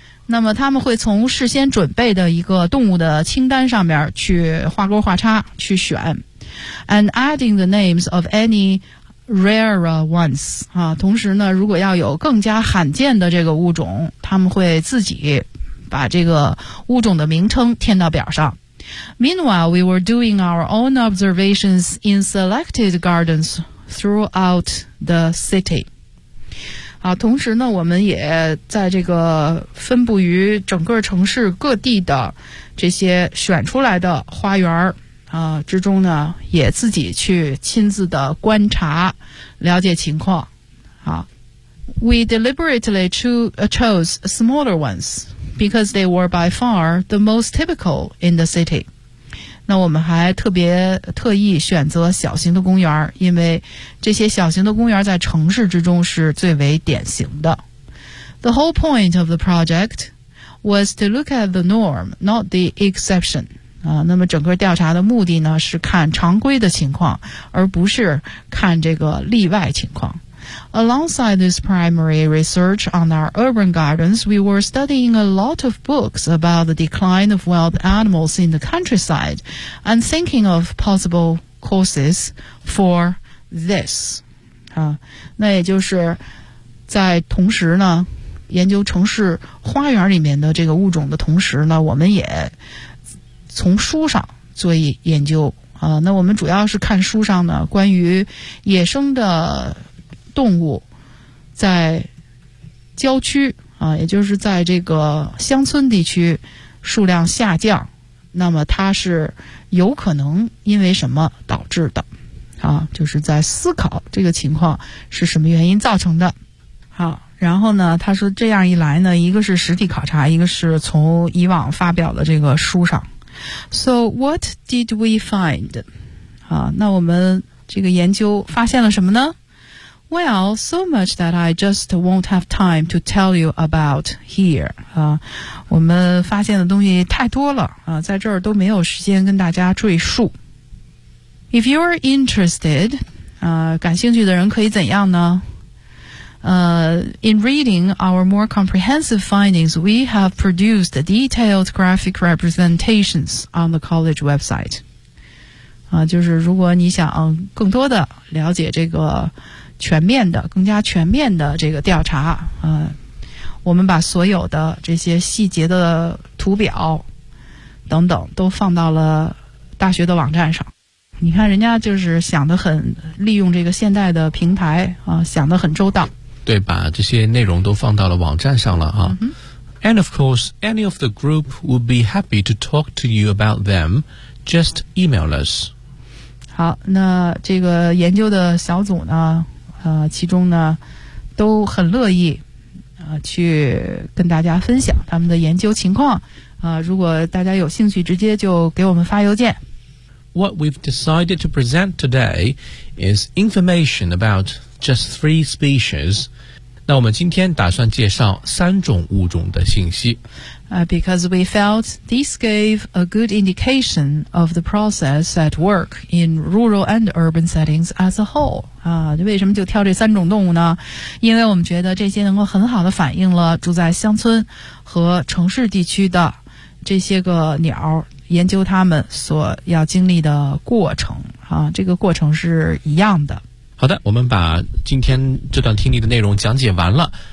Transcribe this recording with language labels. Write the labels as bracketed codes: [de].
[zh] 那么他们会从事先准备的一个动物的清单上面去画勾画叉去选 ， [en] and adding the names of any rarer ones [zh] 啊。同时呢，如果要有更加罕见的这个物种，他们会自己把这个物种的名称填到表上。 [en] Meanwhile, we were doing our own observations in selected gardens throughout the city. [zh] 啊，同时呢，我们也在这个分布于整个城市各地的这些选出来的花园之中呢，也自己去亲自的观察，了解情况。 [en] We deliberately chose smaller ones because they were by far the most typical in the city. [zh] 那我们还特别特意选择小型的公园，因为这些小型的公园在城市之中是最为典型的。 [en] The whole point of the project was to look at the norm, not the exception. [zh] 那么整个调查的目的呢，是看常规的情况，而不是看这个例外情况。 [en] Alongside this primary research on our urban gardens, we were studying a lot of books about the decline of wild animals in the countryside and thinking of possible causes for this. [zh] 那也就是在同时呢，研究城市花园里面的这个物种的同时呢，我们也从书上做研究那我们主要是看书上呢关于野生的动物在郊区也就是在这个乡村地区数量下降，那么它是有可能因为什么导致的就是在思考这个情况是什么原因造成的。好，然后呢他说这样一来呢，一个是实地考察，一个是从以往发表的这个书上。 [en] So what did we find? [zh] 那我们这个研究发现了什么呢？ [en] Well, so much that I just won't have time to tell you about here. [zh] 我们发现的东西太多了在这儿都没有时间跟大家赘述。 [en] If you're interested, [zh] 感兴趣的人可以怎样呢？ [en] In reading our more comprehensive findings, we have produced detailed graphic representations on the college website. [zh] 就是如果你想更多的了解这个全面的、更加全面的这个调查，我们把所有的这些细节的图表等等都放到了大学的网站上。你看人家就是想得很，利用这个现代的平台想得很周到。对，把这些内容都放到了网站上了 [en] And of course, any of the group would be happy to talk to you about them. Just email us. [zh] 好，那这个研究的小组呢，其中呢，都很乐意去跟大家分享他们的研究情况如果大家有兴趣，直接就给我们发邮件。 [en] What we've decided to present today is information about just three species. [zh] 那我们今天打算介绍三种物种的信息。 [en] Because we felt this gave a good indication of the process at work in rural and urban settings as a whole. [zh] 为什么就挑这三种动物呢？因为我们觉得这些能够很好的反映了住在乡村和城市地区的这些个鸟研究它们所要经历的过程这个过程是一样的。好的，我们把今天这段听力的内容讲解完了。